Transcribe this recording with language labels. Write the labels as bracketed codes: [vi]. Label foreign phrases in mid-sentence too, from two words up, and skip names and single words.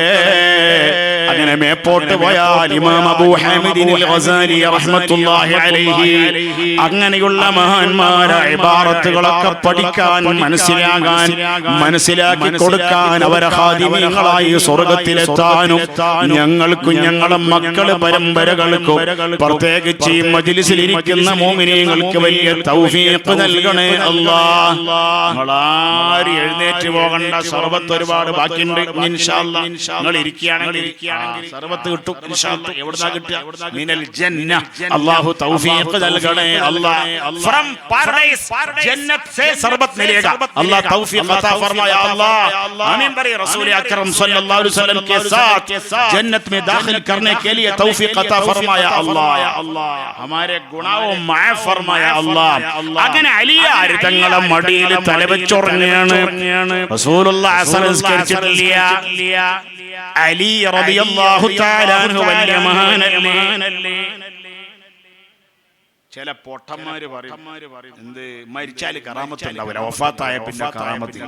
[ml] സുഹൃത്തുക്കളെ, അങ്ങനെ മേപ്പോട്ട് പോയാൽ ഇമാം അബൂ ഹാമിദിൻ അൽ ഗസാലി [ar] رحمة الله عليه [ml] അങ്ങനെയുള്ള മഹാന്മാരായ ഇബാറത്തുകളൊക്കെ പഠിക്കാൻ മനസ്സിലാക്കി കൊടുക്കാൻ അവരെ ഖാദിമീങ്ങളായി സ്വർഗ്ഗത്തിലെത്താനും ഞങ്ങൾക്കും ഞങ്ങളുടെ മക്കള് പരമ്പരകൾക്കും പ്രത്യേകിച്ച് ഈ മജ്ലിസിൽ ഇരിക്കുന്ന മുഅ്മിനീങ്ങൾക്ക് വലിയ തൗഫീഖ് നൽകണേ അല്ലാഹ്. നമ്മളാരും എഴുന്നേറ്റ് പോകണ്ട, സർവത്ത് ഒരുപാട് ബാക്കിയുണ്ട്. [ar] إن شاء الله [ml] നിങ്ങൾ ഇരിക്കുകയാണെങ്കിൽ സർവത്ത് കിട്ടും [ar] إن شاء الله. [ml] എവിടുന്നാ കിട്ടുക? [ar] من الجنة. [ml] അല്ലാഹു തൗഫീഖ് നൽകണേ അല്ലാഹ്. [en] from paradise [hi] ജന്നത്ത് से सरबत मिलेगा, अल्लाह तौफीक अता फरमाए अल्लाह. आमीन बरे. रसूल अकरम [ar] صلى الله عليه وسلم [hi] के साथ जन्नत में दाखिल करने के लिए तौफीक अता फरमाया अल्लाह. हमारे गुनाहों माफ फरमाया अल्लाह. [ml] അങ്ങനെ അലിയാർ തങ്ങളെ മടിയിൽ തലവെച്ചുറങ്ങുകയാണ്. റസൂലുള്ളാഹി അസ്ർ നിസ്കരിച്ചിട്ടില്ല. അലി [ar] رضي الله تعالى عنه [ml] വലിയ മഹാനല്ലേ. ചില പൊട്ടന്മാര് പറയും എന്ത് മരിച്ചാൽ കറാമത്തുണ്ടാവില്ല, വഫാത്തായ പിന്നെ കറാമത്തില്ല.